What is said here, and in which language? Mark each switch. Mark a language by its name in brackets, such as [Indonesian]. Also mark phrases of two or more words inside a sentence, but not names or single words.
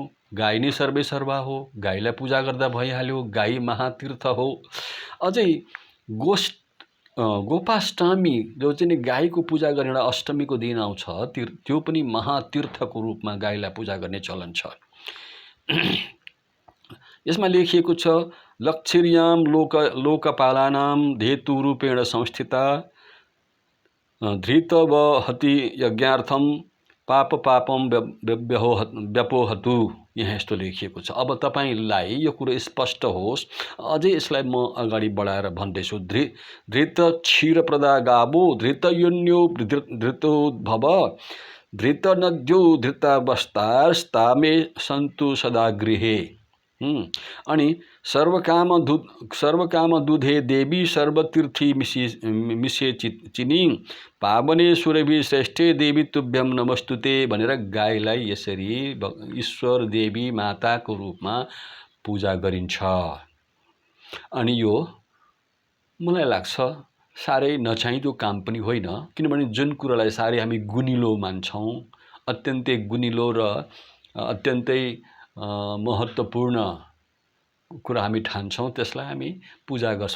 [Nepali] गाई नै सर्वेसर्वा हो, गाईलाई पूजा गर्दा भइहाल्यो, गाई महातीर्थ हो। अझै गोपाष्टमी जो चाहिँ गाईको पूजा गर्ने एउटा अष्टमीको दिन आउँछ, त्यो पनि महातीर्थको रूपमा गाईलाई पूजा गर्ने चलन छ। यसमा लेखिएको छ, [Sanskrit] लक्षिर्यां लोकपालानां धेतुरूपेण संस्थिता धृतवहति यज्ञार्थं पापं व्यपोहतु। [Nepali] यहाँ यस्तो लेखिएको छ। अब तपाईलाई यो कुरो स्पष्ट होस्, अझै यसलाई म अगाडि बढाएर भन्दैछु। [Sanskrit] धृत क्षीरप्रदा गावो धृतयोन्यो धृतोद्भव धृतनद्यो धृतावस्तास्तामे सन्तु सदा गृहे। अनि सर्वकाम दुधे देवी सर्वतीर्थी मिसे चिनी पावने सुरभि श्रेष्ठे देवी तुभ्यम नमस्तुते [Nepali] भनेर गाईलाई यसरी ईश्वर देवी माताको रूपमा पूजा गरिन्छ। अनि यो मलाई लाग्छ साह्रै नचाहिँदो काम पनि होइन, किनभने जुन कुरालाई साह्रै हामी गुनिलो मान्छौँ, अत्यन्तै गुनिलो र अत्यन्तै महत्त्वपूर्ण कुरा हामी ठान्छौँ, त्यसलाई हामी पूजा गर्छौँ।